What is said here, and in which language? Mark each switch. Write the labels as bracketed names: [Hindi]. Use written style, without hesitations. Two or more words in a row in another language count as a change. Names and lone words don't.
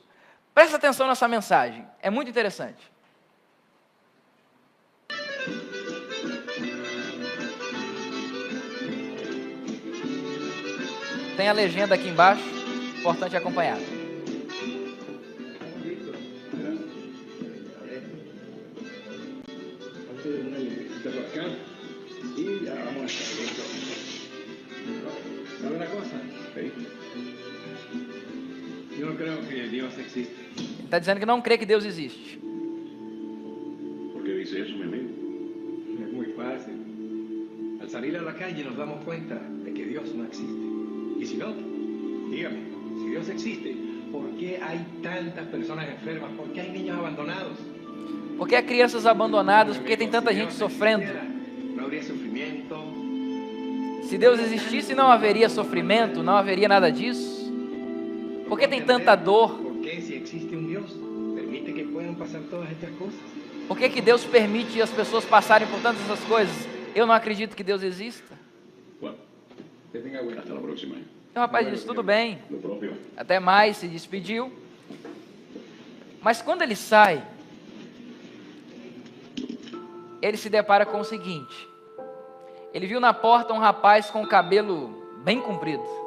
[Portuguese] Presta atenção nessa mensagem, é muito interessante. Tem a legenda aqui embaixo, importante acompanhar. [Spanish] ¿Sabe una cosa? Sí. Yo no creo que Dios existe. [Portuguese] Ele está dizendo que não crê que Deus existe. [Spanish] ¿Por qué dice eso, mi amigo? Es muy fácil. Al salir a la calle nos damos cuenta de que Dios no existe. Y si no, dígame, si Dios existe, ¿por qué hay tantas personas enfermas? ¿Por qué hay niños abandonados? [Portuguese] Por que há crianças abandonadas? Por que tem tanta gente sofrendo? Não haveria sofrimento. Se Deus existisse, não haveria sofrimento, não haveria nada disso. Por que tem tanta dor? [Spanish] ¿Por qué, si existe un Dios, permite que puedan pasar todas estas cosas? [Portuguese] Por que Deus permite as pessoas passarem por tantas essas coisas? Eu não acredito que Deus exista. [Spanish] Bueno, que tenga buena. Hasta la próxima. [Portuguese] O rapaz disse: tudo bem, [Spanish] Lo propio. [Portuguese] até mais, se despediu. Mas quando ele sai, ele se depara com o seguinte: ele viu na porta um rapaz com o cabelo bem comprido.